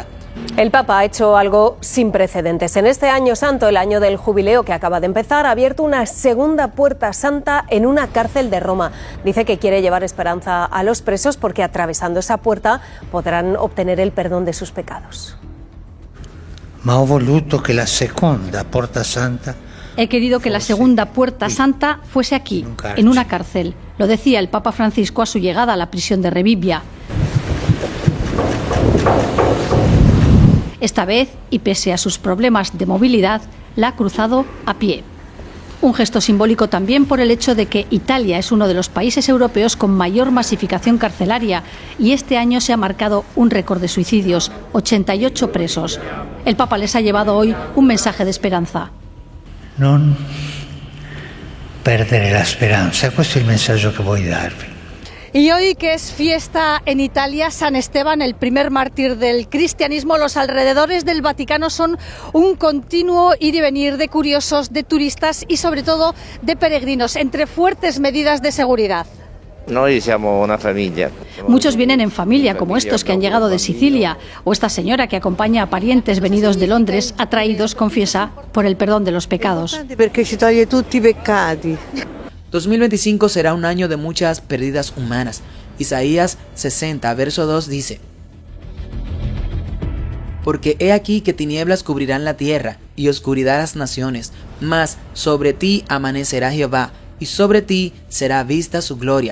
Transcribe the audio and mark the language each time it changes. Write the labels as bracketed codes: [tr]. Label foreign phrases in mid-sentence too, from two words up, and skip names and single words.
[es] El Papa ha hecho algo sin precedentes. En este año santo, el año del jubileo que acaba de empezar, ha abierto una segunda puerta santa en una cárcel de Roma. Dice que quiere llevar esperanza a los presos porque atravesando esa puerta podrán obtener el perdón de sus pecados. [it] Ma ho voluto che la seconda porta santa. [es] He querido que la segunda puerta santa fuese aquí, en una cárcel. Lo decía el Papa Francisco a su llegada a la prisión de Rebibbia. Esta vez, y pese a sus problemas de movilidad, la ha cruzado a pie. Un gesto simbólico también por el hecho de que Italia es uno de los países europeos con mayor masificación carcelaria y este año se ha marcado un récord de suicidios, 88 presos. El Papa les ha llevado hoy un mensaje de esperanza. [it] Non perdere la speranza, questo è il messaggio che voglio darvi. [es] Y hoy, que es fiesta en Italia, San Esteban, el primer mártir del cristianismo, los alrededores del Vaticano son un continuo ir y venir de curiosos, de turistas y sobre todo de peregrinos, entre fuertes medidas de seguridad. [it] Noi siamo una familia. [es] Muchos vienen en familia, como estos que han llegado de Sicilia, o esta señora que acompaña a parientes venidos de Londres, atraídos, confiesa, por el perdón de los pecados. [it] Porque ci toglie tutti i peccati. [es] 2025 será un año de muchas pérdidas humanas. Isaías 60, verso 2 dice: Porque he aquí que tinieblas cubrirán la tierra, y oscuridad las naciones, mas sobre ti amanecerá Jehová, y sobre ti será vista su gloria.